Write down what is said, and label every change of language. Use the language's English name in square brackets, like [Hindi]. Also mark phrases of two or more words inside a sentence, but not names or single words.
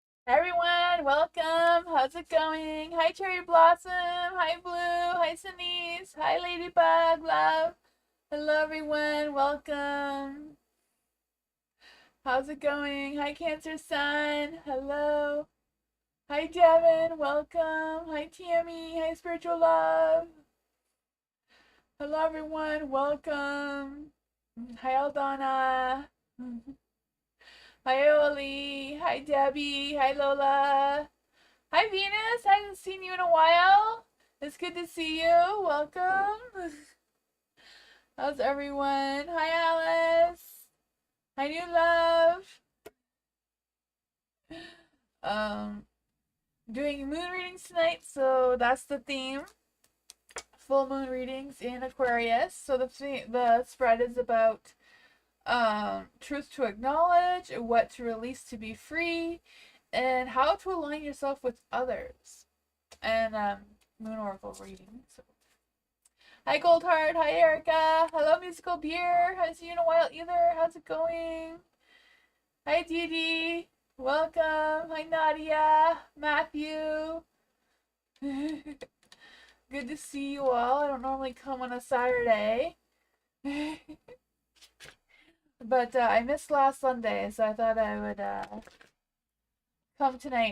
[English] Everyone, welcome. How's it going? Hi, Cherry Blossom. Hi, Blue. Hi, Denise. Hi, Ladybug. Love. Hello, everyone. Welcome. How's it going? Hi, Cancer Sun. Hello. Hi, Devin. Welcome. Hi, Tammy. Hi, Spiritual Love. Hello, everyone. Welcome. Hi, Aldana. Hi, Oli. Hi, Debbie. Hi, Lola. Hi, Venus. I haven't seen you in a while. It's good to see you. Welcome. How's everyone? Hi, Alice. Hi, New Love. Doing moon readings tonight, so that's the theme. Full moon readings in Aquarius. So the spread is about truth to acknowledge, what to release to be free, and how to align yourself with others. And moon oracle reading. So. Hi Goldheart, hi Erica, hello Musical Beer, haven't seen you in a while either, how's it going? Hi Dee Dee, welcome, hi Nadia, Matthew. Good to see you all. I don't normally come on a Saturday. But I missed last Sunday, so I thought I would come tonight.